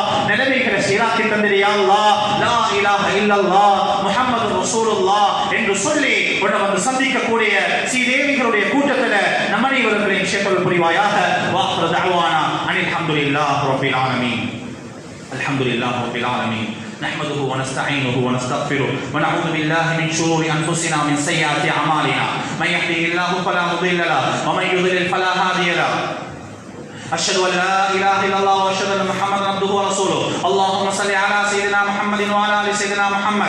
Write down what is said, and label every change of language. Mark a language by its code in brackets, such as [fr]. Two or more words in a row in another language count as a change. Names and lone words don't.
[ta] நிலைமைகளை சீராக்கி தந்திரு [ar] يا الله. لا إله إلا الله محمد رسول الله [ta] என்று சொல்லி உன்னை வந்து சந்திக்கக்கூடிய சீதேவிகளுடைய கூட்டத்தில் நம்ம அனைவர்களையும் சேர்த்தல் புரிவாயாக. [ar] وآخر دعوانا أن الحمد لله رب العالمين. الحمد لله رب العالمين. نحمده ونستعينه ونستغفره ونعوذ بالله من شرور انفسنا ومن سيئات اعمالنا من يهده الله فلا مضل له ومن يضلل فلا هادي له أشهد أن لا إله إلا الله وأشهد أن محمدا عبده ورسوله. اللهم صل على سيدنا محمد وعلى آل سيدنا محمد.